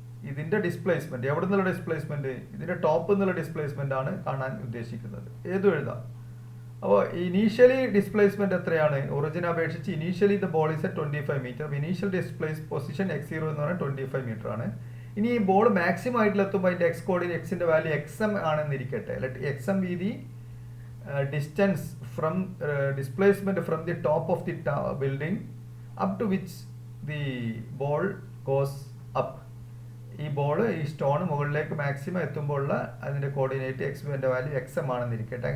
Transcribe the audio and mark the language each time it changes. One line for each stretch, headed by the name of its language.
Malayalam: ഇതിന്റെ ഡിസ്പ്ലേസ്മെന്റ്, എവിടെ നിന്നുള്ള ഡിസ്പ്ലേസ്മെന്റ്? ഇതിന്റെ ടോപ്പ് നിന്നുള്ള ഡിസ്പ്ലേസ്മെന്റ് ആണ് കാണാൻ ഉദ്ദേശിക്കുന്നത്. ഏതും എഴുതാം. അപ്പോൾ ഇനീഷ്യലി ഡിസ്പ്ലേസ്മെന്റ് എത്രയാണ്? ഒറിജിൻ അപേക്ഷിച്ച്
English: Initially the ball is a 25 metre.
Malayalam: Initial displace position x0 എന്ന് പറഞ്ഞാൽ 25 മീറ്റർ ആണ്. ഇനി ഈ ബോൾ മാക്സിമം ആയിട്ടിലെത്തുമ്പോൾ അതിന്റെ എക്സ് കോർഡിനേറ്റ്, എക്സിന്റെ വാല്യൂ xm ആണെന്നിരിക്കട്ടെ.
English: xm be the distance from displacement from the top of the building up to which the ball goes up.
Malayalam: ഈ ball, ഈ സ്റ്റോൺ മുകളിലേക്ക് മാക്സിമം എത്തുമ്പോഴുള്ള അതിന്റെ കോർഡിനേറ്റ് എക്സിന്റെ വാല്യൂ xm ആണെന്നിരിക്കട്ടെ.